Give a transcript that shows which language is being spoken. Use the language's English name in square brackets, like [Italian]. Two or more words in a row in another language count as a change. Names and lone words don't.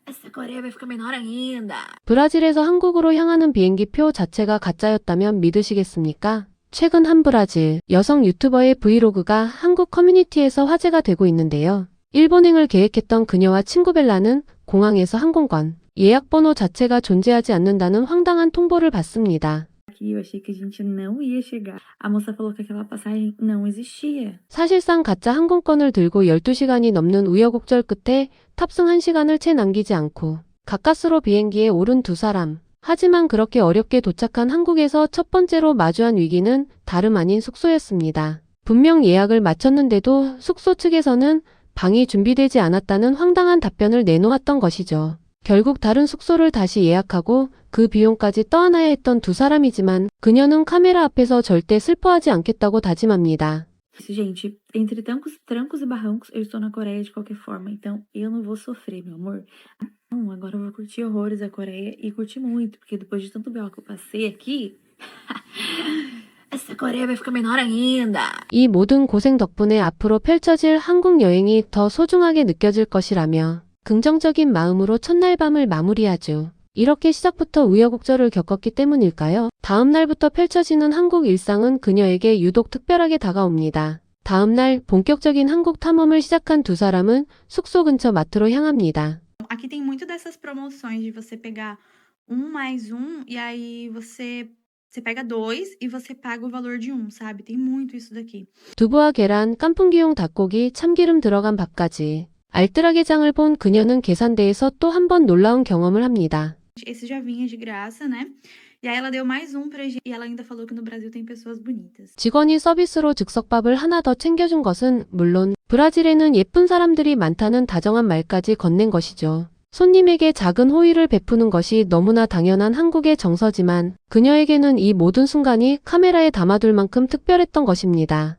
[Korean] 브라질에서 한국으로 향하는 비행기 표 자체가 가짜였다면 믿으시겠습니까? 최근 한 브라질 여성 유튜버의 브이로그가 한국 커뮤니티에서 화제가 되고 있는데요. 일본행을 계획했던 그녀와 친구 벨라는 공항에서 항공권, 예약 번호 자체가 존재하지 않는다는 황당한 통보를 받습니다. [Portuguese] Eu achei que a gente não ia chegar. A moça falou que aquela passagem não existia. [Korean] 사실상 가짜 항공권을 들고 12시간이 넘는 우여곡절 끝에 탑승 1시간을 채 남기지 않고 가까스로 비행기에 오른 두 사람. 하지만 그렇게 어렵게 도착한 한국에서 첫 번째로 마주한 위기는 다름 아닌 숙소였습니다. 분명 예약을 마쳤는데도 숙소 측에서는 방이 준비되지 않았다는 황당한 답변을 내놓았던 것이죠. 결국 다른 숙소를 다시 예약하고 그 비용까지 떠안아야 했던 두 사람이지만 그녀는 카메라 앞에서 절대 슬퍼하지 않겠다고 다짐합니다. [Portuguese] Gente, entre trancos e barrancos, eu estou na Coreia de qualquer forma, então eu não vou sofrer, meu amor. Não, agora eu vou curtir horrores a Coreia e curtir muito, porque depois de tanto BO que eu passei aqui, essa Coreia vai ficar menor ainda. [Korean] 이 모든 고생 덕분에 앞으로 펼쳐질 한국 여행이 더 소중하게 느껴질 것이라며 긍정적인 마음으로 첫날 밤을 마무리하죠. 이렇게 시작부터 우여곡절을 겪었기 때문일까요? 다음 날부터 펼쳐지는 한국 일상은 그녀에게 유독 특별하게 다가옵니다. 다음 날 본격적인 한국 탐험을 시작한 두 사람은 숙소 근처 마트로 향합니다. [Portuguese] Aqui tem muito dessas promoções de você pegar mais e aí você pega dois e você paga o valor de sabe? Tem muito isso daqui. [Korean] 두부와 계란, 깐풍기용 닭고기, 참기름 들어간 밥까지. 알뜰하게 장을 본 그녀는 계산대에서 또 한 번 놀라운 경험을 합니다. [Portuguese] Esse já vinha de graça, né? E aí ela deu mais pra gente. E ela ainda falou que no Brasil tem pessoas bonitas. [Korean] 직원이 서비스로 즉석밥을 하나 더 챙겨준 것은 물론 브라질에는 예쁜 사람들이 많다는 다정한 말까지 건넨 것이죠. 손님에게 작은 호의를 베푸는 것이 너무나 당연한 한국의 정서지만 그녀에게는 이 모든 순간이 카메라에 담아둘 만큼 특별했던 것입니다.